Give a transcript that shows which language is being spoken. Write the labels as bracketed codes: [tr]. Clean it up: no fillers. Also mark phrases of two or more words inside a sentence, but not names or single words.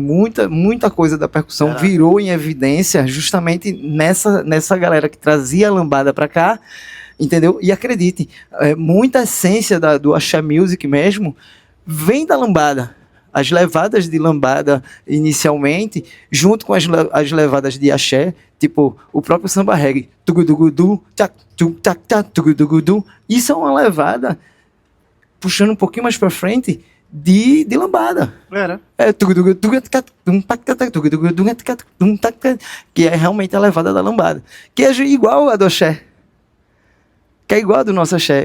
[pt] Muita coisa da percussão virou em evidência justamente nessa galera que trazia a lambada para cá, entendeu? E acredite, muita essência do axé music mesmo vem da lambada. As levadas de lambada inicialmente, junto com as levadas de axé, tipo o próprio samba reggae, tugudugudu, tchac, tchuc, tchac, tchac, tugudugudu. Isso é uma levada, puxando um pouquinho mais para frente, de lambada. Que é realmente a levada da lambada, que é igual a do axé, que é igual a do nosso axé.